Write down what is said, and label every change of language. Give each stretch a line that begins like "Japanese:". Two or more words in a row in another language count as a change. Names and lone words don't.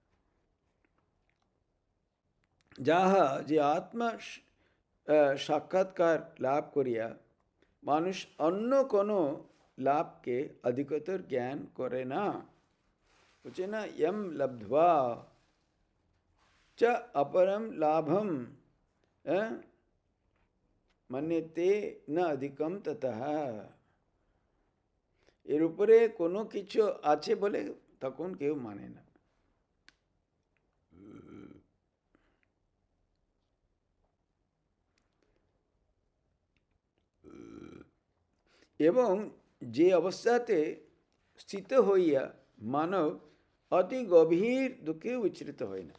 Bangla: যাহা যে আত্মা সাক্ষাৎকার লাভ করিয়া মানুষ অন্য কোনো লাভকে অধিকতর জ্ঞান করে না। বলছে না,
Sanskrit: यम लब्ध्वा च अपरम लाभम मन्यते न अधिकम ततः।
Bangla: এর উপরে কোনো কিছু আছে বলে তখন কেউ মানে না। এবং যে অবস্থাতে স্থিত হইয়া মানব অতি গভীর দুঃখে বিচলিত হয় না।